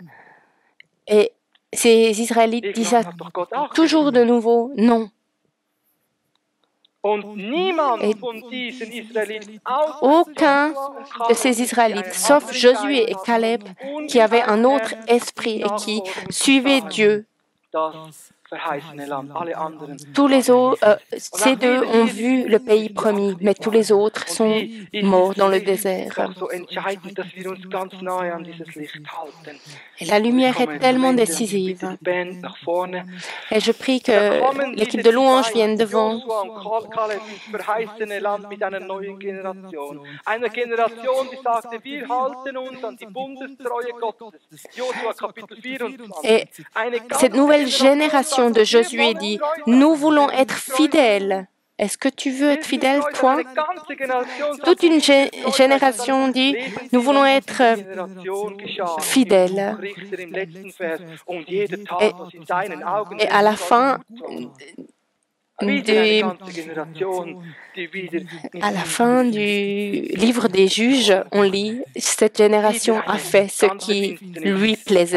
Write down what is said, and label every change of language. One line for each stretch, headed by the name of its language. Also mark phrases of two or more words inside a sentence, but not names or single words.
French: Et ces Israélites disent toujours de nouveau non. Et aucun de ces Israélites, sauf Josué et Caleb, qui avaient un autre esprit et qui suivaient Dieu,
German: verheißene Land, alle anderen.
French: Tous les autres, ces deux ont vu le pays promis, mais tous les autres sont morts dans le désert.
German: So entscheidend, dass wir uns ganz nahe an dieses Licht halten.
French: Et la lumière est tellement décisive.
German: Die Band nach vorne.
French: Et je prie que l'équipe de louanges vienne devant.
German: Joshua und Kaleb ins verheißene Land mit einer neuen Generation. Einer Generation, die sagte, wir halten uns an die Bundestreue Gottes. Joshua Kapitel 24.
French: Et cette nouvelle génération de Josué dit, nous voulons être fidèles. Est-ce que tu veux être fidèle, toi? Toute une génération dit, nous voulons être fidèles. Et à la fin du livre des juges, on lit, cette génération a fait ce qui lui plaisait.